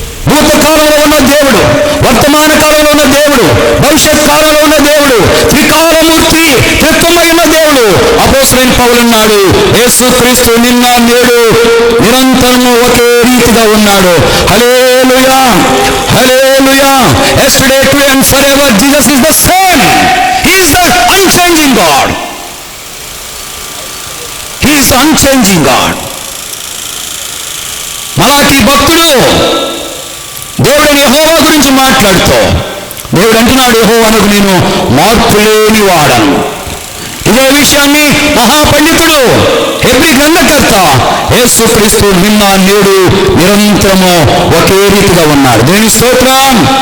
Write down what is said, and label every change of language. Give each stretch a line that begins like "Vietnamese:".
Telugu: భూతకాలంలో ఉన్న దేవుడు, వర్తమాన కాలంలో ఉన్న దేవుడు, భవిష్యత్ కాలంలో ఉన్న దేవుడు, త్రికాలమూర్తి, త్రిత్వమై ఉన్న దేవుడు. అపోస్తలుడైన పౌలు అన్నాడు, యేసు క్రీస్తు నిన్న నేడు నిరంతరము ఒకే రీతిగా ఉన్నాడు. హల్లెలూయా, హల్లెలూయా.
English: Yesterday, today and forever Jesus is the same. He is the unchanging God. He is the unchanging God.
Telugu: మలాకి భక్తుడు దేవుడైన యెహోవా గురించి మాట్లాడుతూ దేవుడు అంటున్నాడు, యెహోవానకు నేను మార్పు లేని వాడను. ఇదే విషయాన్ని మహాపండితుడు హెబ్రీ గ్రంథకర్త యేసు క్రీస్తు నిన్న నేడు నిరంతరము ఒకే రీతిగా ఉన్నాడు. దేవుని స్తోత్రం.